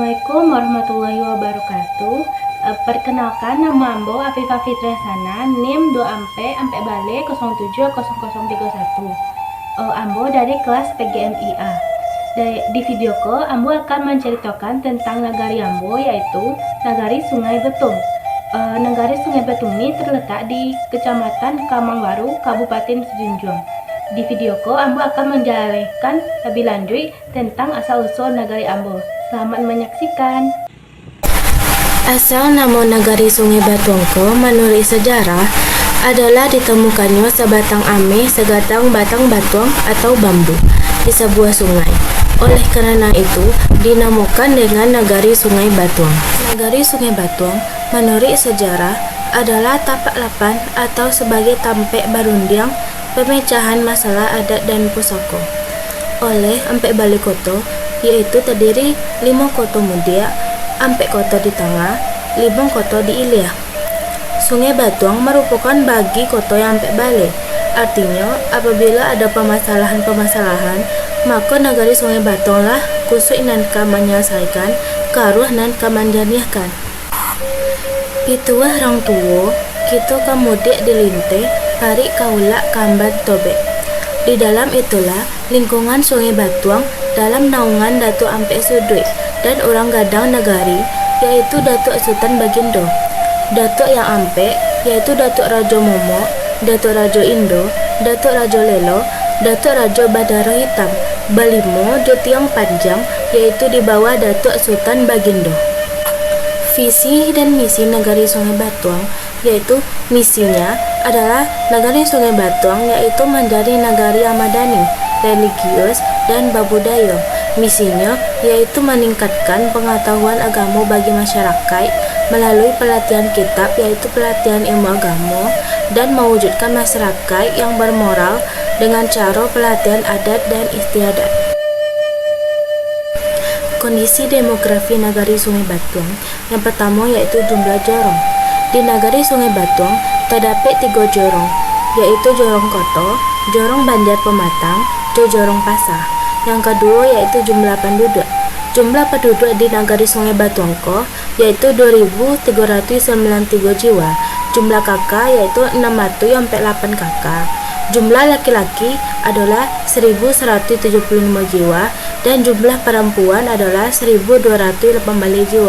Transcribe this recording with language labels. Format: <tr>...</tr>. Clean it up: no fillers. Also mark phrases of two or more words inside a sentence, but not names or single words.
<ar>السلام عليكم ورحمة الله وبركاته.</ar> <id>Perkenalkan, nama Ambo Afifah Fitriasana, NIM 2 ampe bale 070031. Ambo dari kelas PGMIA. Di video ko, Ambo akan menceritakan tentang nagari Ambo, yaitu Nagari Sungai Betung. Nagari Sungai Betung ini terletak di Kecamatan Kamangbaru, Kabupaten Sejunjung. Di video ko, Ambo akan menjelaskan lebih lanjut tentang asal-usul nagari Ambo. Selamat menyaksikan. Asal nama nagari Sungai Betung menurut sejarah adalah ditemukannya sebatang ame segatang batang batuang atau bambu di sebuah sungai. Oleh karena itu, dinamakan dengan Nagari Sungai Batuang. Nagari Sungai Batuang menurut sejarah adalah tapak lapan atau sebagai tampek barundiang pemecahan masalah adat dan pusaka. Oleh Ampek Bali Koto, yaitu terdiri 5 koto mudia, Ampek Koto di tengah, 5 koto di ilia. Sungai Batuang merupakan bagi koto yang Ampek Bali. Artinya, apabila ada permasalahan, maka nagari Sungai Batuang lah</id> <min>kusuk nan ka menyelesaikan, karuh nan ka menjaniahkan. Pituah rang tuwo, kita kemudian dilinte, tarik kaulak kambat tobek.</min> <id>Di dalam itulah lingkungan Sungai Batuang dalam naungan Datuk Ampek Sudui dan orang gadang nagari, yaitu Datuk Sultan Bagindo. Datuk yang Ampek yaitu Datuk Rajo Momo, Datuk Rajo Indo, Datuk Rajo Lelo, Datuk Rajo Badaro Hitam, Balimo Jotiang Panjang, yaitu di bawah Datuk Sultan Bagindo. Visi dan misi Nagari Sungai Batuang, yaitu misinya adalah Nagari Sungai Batuang yaitu menjadi nagari yang madani, religius, dan babudaya. Misinya yaitu meningkatkan pengetahuan agama bagi masyarakat melalui pelatihan kitab, yaitu pelatihan ilmu agama, dan mewujudkan masyarakat yang bermoral dengan cara pelatihan adat dan istiadat. Kondisi demografi Nagari Sungai Batuang yang pertama yaitu jumlah jorong. Di Nagari Sungai Batuang terdapat 3 jorong, yaitu Jorong Koto, Jorong Banjar Pematang, Jorong Pasar. Yang kedua yaitu jumlah penduduk. Jumlah penduduk di Nagari Sungai Batuang yaitu 2.393 jiwa. Jumlah kakak yaitu 608 kakak. Jumlah laki-laki adalah 1.175 jiwa dan jumlah perempuan adalah 1.218 jiwa.</id>